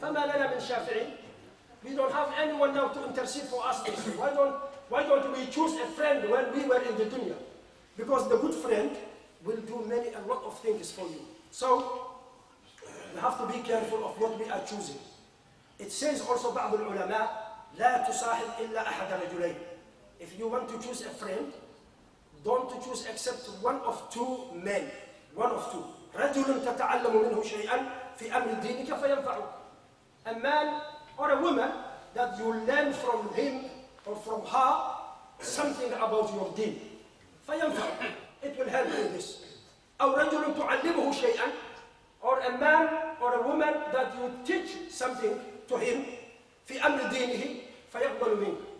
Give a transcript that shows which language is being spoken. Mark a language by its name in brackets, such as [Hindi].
[Arabic] فَمَا لَنَا مِنْ شَافِعِينَ. [English] We don't have anyone now to intercede for us. Why don't we choose a friend when we were in the dunya? Because the good friend will do a lot of things for you. So, we have to be careful of what we are choosing. It says also [Arabic] بعض العلماء لا تصاحب إلا أحد رجلين. [English] If you want to choose a friend, don't choose except one of two men. one of two. [Arabic] رجل تتعلم منه شيئا في أمر دينك فينفعك. [English] A man or a woman that you learn from him or from her something about your deen. [Arabic] فينفعك. [English] It will help you this. [Arabic] أو رجل تعلمه شيئا, [English] or a man or a woman that you teach something to him [Arabic] في أمر دينه فيقبل منك.